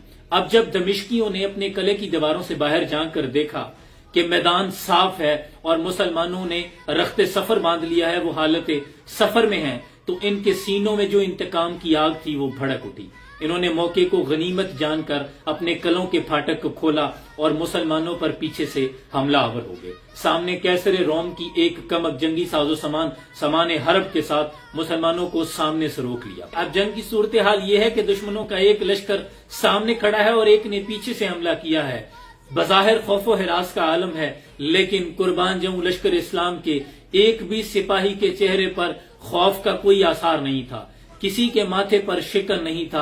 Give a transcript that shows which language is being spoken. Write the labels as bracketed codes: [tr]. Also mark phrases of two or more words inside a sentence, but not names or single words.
[ur] اب جب دمشقیوں نے اپنے قلعے کی دیواروں سے باہر جھانک کر دیکھا کہ میدان صاف ہے اور مسلمانوں نے رخت سفر باندھ لیا ہے، وہ حالت سفر میں ہیں، تو ان کے سینوں میں جو انتقام کی آگ تھی وہ بھڑک اٹھی۔ انہوں نے موقع کو غنیمت جان کر اپنے قلعوں کے پھاٹک کو کھولا اور مسلمانوں پر پیچھے سے حملہ آور ہو گئے۔ سامنے کیسر روم کی ایک کمک جنگی ساز و سامان حرب کے ساتھ مسلمانوں کو سامنے سے روک لیا۔ اب جنگ کی صورتحال یہ ہے کہ دشمنوں کا ایک لشکر سامنے کھڑا ہے اور ایک نے پیچھے سے حملہ کیا ہے۔ بظاہر خوف و ہراس کا عالم ہے، لیکن قربان جاؤں لشکر اسلام کے ایک بھی سپاہی کے چہرے پر خوف کا کوئی آثار نہیں تھا، کسی کے ماتھے پر شکن نہیں تھا۔